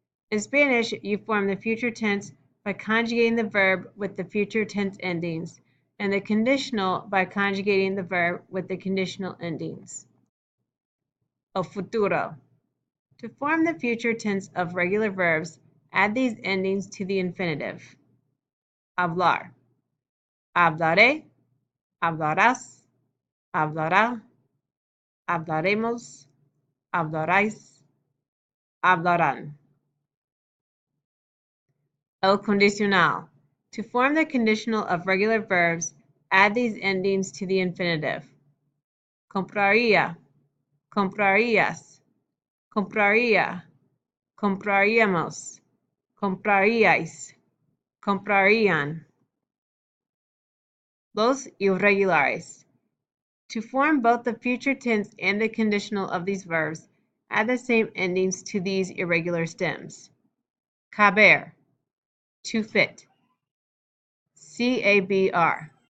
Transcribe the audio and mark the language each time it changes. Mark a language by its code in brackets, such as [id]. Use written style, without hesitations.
[en] In Spanish, you form the future tense by conjugating the verb with the future tense endings, and the conditional by conjugating the verb with the conditional endings. [es] El futuro. [en] To form the future tense of regular verbs, add these endings to the infinitive. [es] Hablar. Hablaré, hablarás, hablará, hablaremos, hablaráis, hablarán. El condicional. [en] To form the conditional of regular verbs, add these endings to the infinitive. [es] Compraría, comprarías, compraría, compraríamos, compraríais, comprarían. Los irregulares. [en] To form both the future tense and the conditional of these verbs, add the same endings to these irregular stems. Caber, to fit. C-A-B-R.